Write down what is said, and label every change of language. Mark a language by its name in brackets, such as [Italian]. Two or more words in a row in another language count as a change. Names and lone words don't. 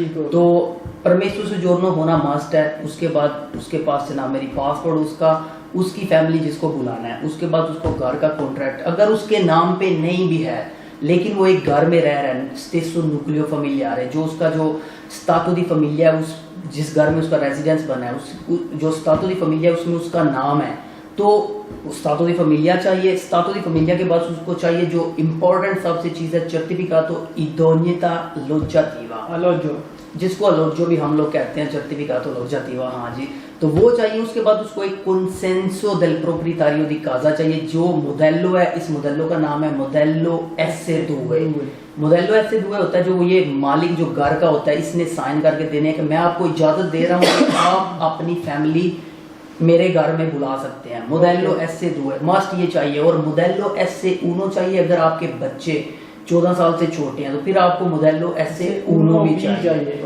[Hindi] तो [Italian] permesso soggiorno [Hindi] होना मस्ट है। उसके बाद उसके पास जनाब मेरी पासपोर्ट, उसकी फैमिली जिसको बुलाना है, उसके बाद उसको घर का कॉन्ट्रैक्ट अगर उसके नाम पे नहीं भी है लेकिन वो एक घर में रह रहा है, [Italian] stesso nucleo familiare, [Hindi] जो उसका जो [Italian] stato di famiglia, [Hindi] उस जिस घर में उसका रेजिडेंस बना है, जो [Italian] stato di famiglia [Hindi] उसमें उसका नाम है, तो [Italian] stato di famiglia [Hindi] चाहिए। [Italian] stato di famiglia [Hindi] के बाद उसको चाहिए जो इम्पोर्टेंट सबसे चीज है, [Italian] certificato idoneità alloggiativa, [Hindi] अलोजो, जिसको अलोजो भी हम लोग कहते हैं, [Italian] certificato alloggiativa, [Hindi] हाँ जी, तो वो चाहिए। उसके बाद उसको एक [Italian] consenso del proprietario di casa [Hindi] चाहिए, जो मोडेलो है, इस मोडेलो का नाम है मोडेलो S2। मोडेलो S2 होता है जो ये मालिक जो घर का होता है, इसने साइन करके देने का मैं आपको इजाजत दे रहा हूँ कि आप अपनी फैमिली मेरे घर में बुला सकते हैं। मोडेलो S2 मस्ट ये चाहिए, और मोडेलो S1 चाहिए अगर आपके बच्चे 14 साल से छोटे हैं, तो फिर आपको मोडेलो S1 भी चाहिए।